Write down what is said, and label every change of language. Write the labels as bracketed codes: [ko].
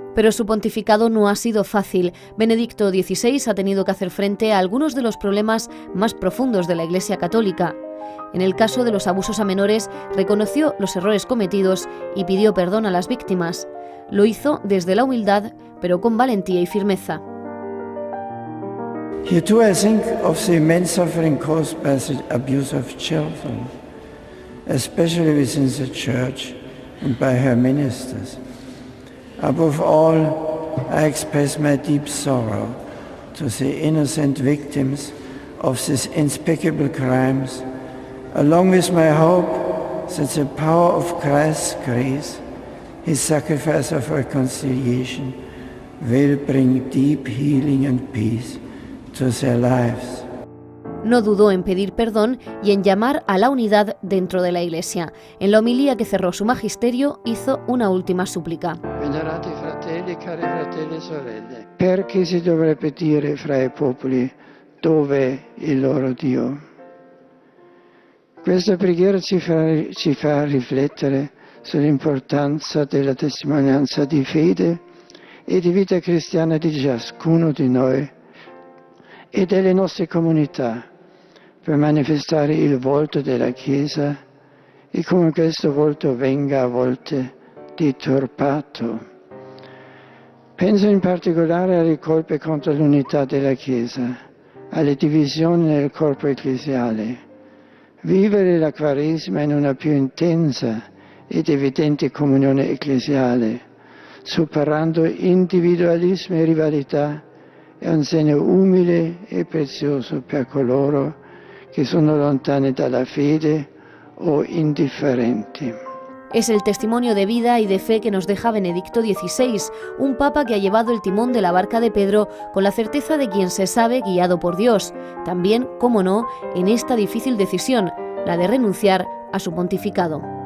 [es] Pero su pontificado no ha sido fácil. Benedicto XVI ha tenido que hacer frente a algunos de los problemas más profundos de la Iglesia católica. En el caso de los abusos a menores, reconoció los errores cometidos y pidió perdón a las víctimas. Lo hizo desde la humildad, pero con valentía y firmeza. [en] Here too I think of the immense suffering caused by the abuse of children, especially within the Church and by her ministers. Above all, I express my deep sorrow to the innocent victims of these unspeakable crimes, along with my hope that the power of Christ's grace, His sacrifice of reconciliation, will bring deep healing and peace to their lives. [es] No dudó en pedir perdón y en llamar a la unidad dentro de la Iglesia. En la homilía que cerró su magisterio hizo una última súplica. [it] Venerati fratelli, cari fratelli e sorelle, perché si dovrebbe dire fra i popoli dov'è il loro Dio? Questa preghiera ci fa riflettere sull'importanza della testimonianza di fede e di vita cristiana di ciascuno di noi e delle nostre comunità, per manifestare il volto della Chiesa e come questo volto venga a volte deturpato. Penso in particolare alle colpe contro l'unità della Chiesa, alle divisioni nel corpo ecclesiale. Vivere la Quaresima in una più intensa ed evidente comunione ecclesiale, superando individualismo e rivalità, è un segno umile e prezioso per coloro che sono lontani dalla fede o indifferenti. [es] Es el testimonio de vida y de fe que nos deja Benedicto XVI, un papa que ha llevado el timón de la barca de Pedro con la certeza de quien se sabe guiado por Dios. También, cómo no, en esta difícil decisión, la de renunciar a su pontificado.